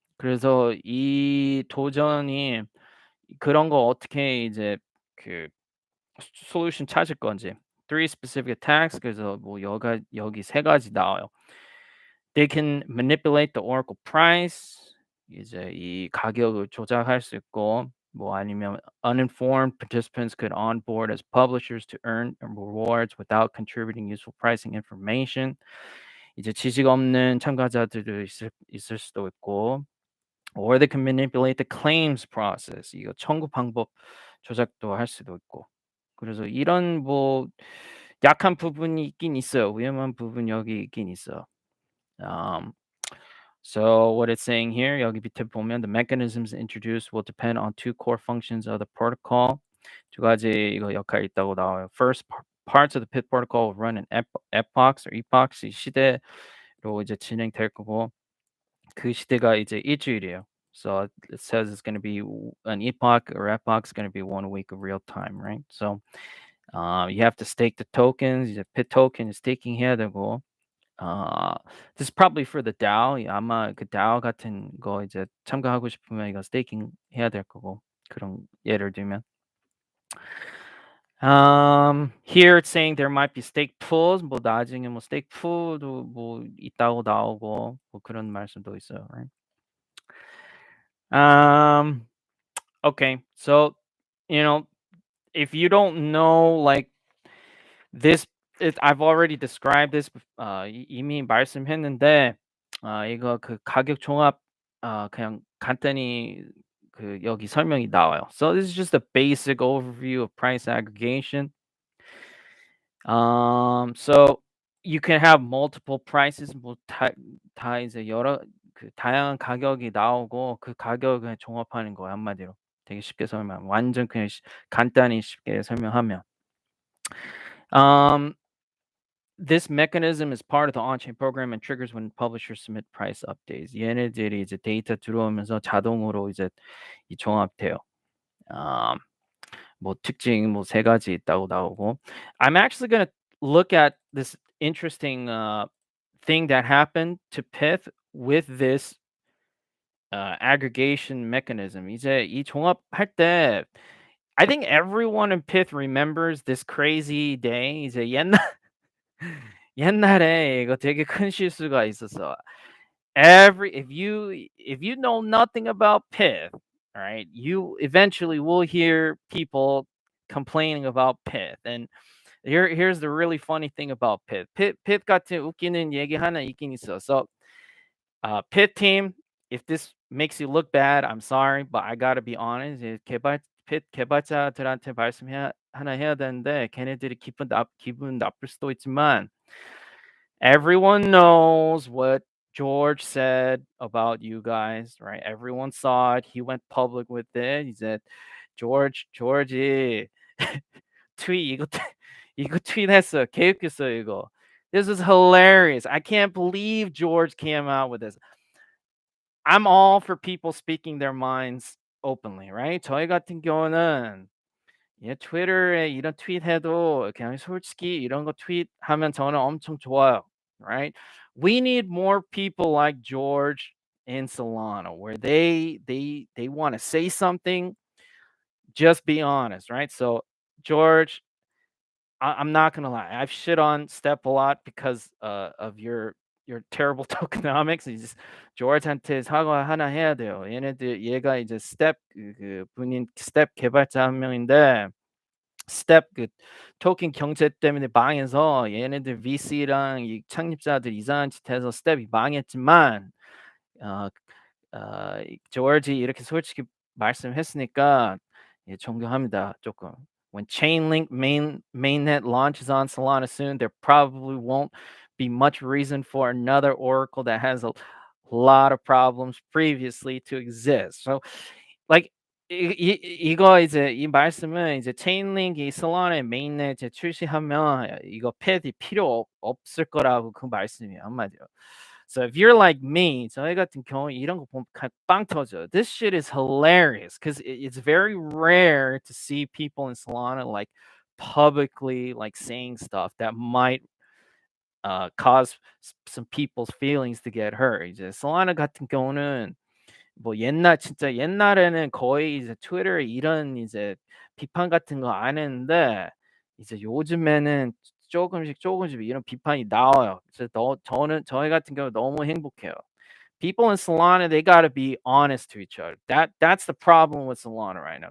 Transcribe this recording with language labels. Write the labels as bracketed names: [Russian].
[Korean] 그래서 이 도전이 그런 거 어떻게 이제 그 솔루션 찾을 건지. [English] Three specific attacks [Korean] 그래서 뭐 여기 세 가지 나와요. [English] They can manipulate the oracle price. [Korean] 이제 이 가격을 조작할 수 있고 뭐 아니면 [English] uninformed participants could onboard as publishers to earn rewards without contributing useful pricing information. [Korean] 이제 지식 없는 참가자들도 있을 수도 있고 [English] or they can manipulate the claims process. [Korean] 이거 청구 방법 조작도 할 수도 있고. 그래서 이런 뭐 약한 부분이 있긴 있어요. 위험한 부분 여기 있긴 있어. [English] Um, So what it's saying here, [Korean] 여기 밑에 보면 [English] the mechanisms introduced will depend on two core functions of the protocol. [Korean] 두 가지 이거 역할이 있다고 나와요. [English] First, parts of the PIT protocol will run in epochs or epochs. [Korean] 이 시대로 이제 진행될 거고 그 시대가 이제 일주일이에요. [English] So it says it's going to be an epoch or epoch is going to be 1 week of real time, right? So you have to stake the tokens. [Korean] 이제 PIT token staking 해야 되고. [English] This is probably for the DAO. [Korean] 아마 그 DAO 같은 거 이제 참가하고 싶으면 이거 스테이킹 해야 될 거고 그런 예를 들면 [English] Here it's saying there might be stake pools. [Korean] 뭐 나중에 뭐 stake pool도 뭐 있다고 나오고 뭐 그런 말씀도 있어요, right? [English] Okay, so you know if you don't know like this, I've already described this. [Korean] 이미 말씀했는데 이거 그 가격 종합 그냥 간단히 그 여기 설명이 나와요. [English] So this is just a basic overview of price aggregation. So you can have multiple prices, [Korean] 다 이제 여러 그 다양한 가격이 나오고 그 가격을 종합하는 거예요, 한마디로. 되게 쉽게 설명. 완전 그냥 간단히 쉽게 설명하면. [English] Um, this mechanism is part of the on-chain program and triggers when publishers submit price updates. [Korean] 얘네들이 이제 데이터 들어오면서 자동으로 이제 이 종합돼요. Um, 뭐 특징 뭐 세 가지 있다고 나오고. [English] I'm actually gonna look at this interesting thing that happened to Pith with this aggregation mechanism. [Korean] 이제 이 종합할 때 [English] I think everyone in Pith remembers this crazy day. [Korean] 이제 옛날에 이거 되게 큰 실수가 있었어. [English] If you know nothing about Pith, all right, you eventually will hear people complaining about Pith. And here's the really funny thing about Pith. [Korean] Pith 같은 웃기는 얘기 하나 있긴 있어. [English] So Pith team, if this makes you look bad, I'm sorry, but I gotta be honest. [Korean] Pith 개발자들한테 하나 해야 되는데 걔네들이 기분 나쁠 수도 있지만 [English] everyone knows what George said about you guys, right? Everyone saw it. He went public with it. He said, Georgie, tweet [Korean] 이거 이거 tweet했어. 개웃겼어 이거. [English] This is hilarious. I can't believe George came out with this. I'm all for people speaking their minds openly, right? [Korean] 저희 같은 경우는 트위터에 이런 트윗해도 그냥 솔직히 이런 거 트윗하면 저는 엄청 좋아요, right? [English] We need more people like George in Solana where they want to say something, just be honest, right? So George, I'm not gonna lie, I've shit on Step a lot because of your terrible tokenomics. [Korean] He's George한테 사과 하나 해야 돼요. 얘가 이제 Step 그 분인 Step 개발자 한 명인데. 스텝 그 토큰 경제 때문에 망해서 얘네들 VC랑 이 창립자들 이상한 짓 해서 스텝이 망했지만 어 조지 이렇게 솔직히 말씀했으니까 예 존경합니다 조금. [English] When Chainlink mainnet launches on Solana soon, there probably won't be much reason for another oracle that has a lot of problems previously to exist. So like [Korean] 이거 이제 이 말씀은 이제 체인링이 솔라나의 메인넷 이제 출시하면 이거 패드 필요 없을 거라고 그 말씀이에요 한마디로. [English] So if you're like me, [Korean] 저희 같은 경우 이런 거 보면 빵 터져. [English] This shit is hilarious because it's very rare to see people in Solana like publicly like saying stuff that might cause some people's feelings to get hurt. [Korean] 이제 Solana 같은 경우는 뭐 진짜 옛날에는 거의 이제 트위터에 이런 이제 비판 같은 거 안 했는데 이제 요즘에는 조금씩 이런 비판이 나와요. 그래서 저희 같은 경우 너무 행복해요. [English] People in Solana, they gotta be honest to each other. That's the problem with Solana right now.